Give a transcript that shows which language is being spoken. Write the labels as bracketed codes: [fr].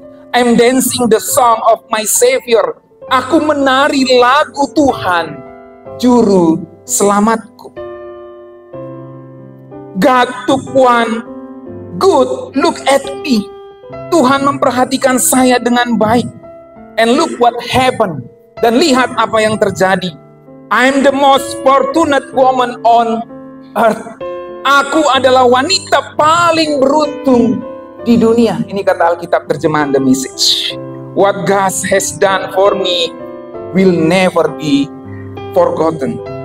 [en] I'm dancing the song of my Savior. [id] Aku menari lagu Tuhan, Juru Selamatku. [en] God took one good look at me. [id] Tuhan memperhatikan saya dengan baik. And look what happened. Dan lihat apa yang terjadi. [en] I'm the most fortunate woman on earth. [id] Aku adalah wanita paling beruntung di dunia. Ini kata Alkitab terjemahan The Message. [en] What God has done for me will never be forgotten.